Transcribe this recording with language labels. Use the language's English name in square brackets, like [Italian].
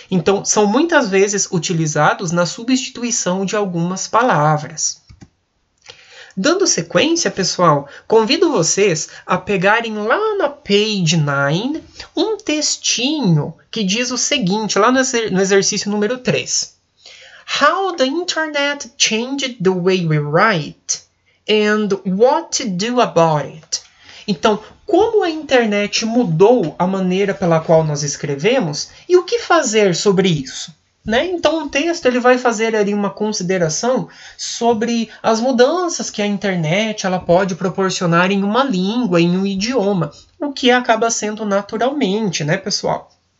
[Portuguese] Então, são muitas vezes utilizados na substituição de algumas palavras. Dando sequência, pessoal, convido vocês a pegarem lá na page 9 um textinho que diz o seguinte, lá no exercício número 3. [English] How the internet changed the way we write and what to do about it. [Portuguese] Então, como a internet mudou a maneira pela qual nós escrevemos e o que fazer sobre isso? Né? Então, o texto ele vai fazer ali uma consideração sobre as mudanças que a internet ela pode proporcionar em uma língua, em um idioma, o que acaba sendo naturalmente, né, pessoal?